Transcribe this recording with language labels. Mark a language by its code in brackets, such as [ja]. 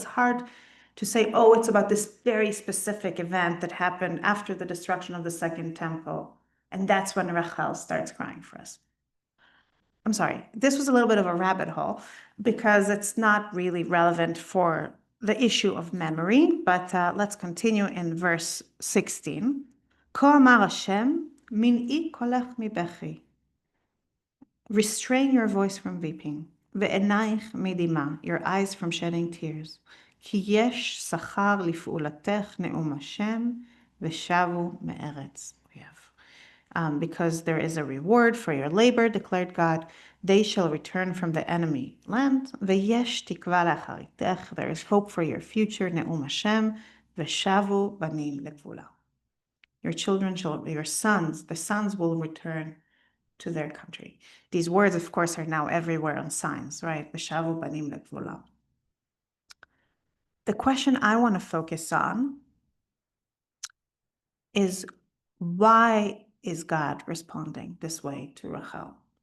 [en] It's hard to say, oh, it's about this very specific event that happened after the destruction of the second temple. And that's when Rachel starts crying for us. I'm sorry, this was a little bit of a rabbit hole because it's not really relevant for the issue of memory, but let's continue in verse 16. [he] כה אמר השם, מנעי קולך מבכי. [en] Restrain your voice from weeping, [he] ועינייך מדמעה, [en] your eyes from shedding tears. [he] כי יש שכר לפעולתך נאום השם, ושבו מארץ אויב. [en] Because there is a reward for your labor, declared God, they shall return from the enemy land. [he] ויש תקווה לאחריתך, [en] there is hope for your future, [he] נאום השם, ושבו בנים לגבולה. [en] Your children shall, your sons, the sons will return to their country. These words, of course, are now everywhere on signs, right? [he] ושבו בנים לגבולה. [en] The question I want to focus on is, why is God responding this way to Rachel?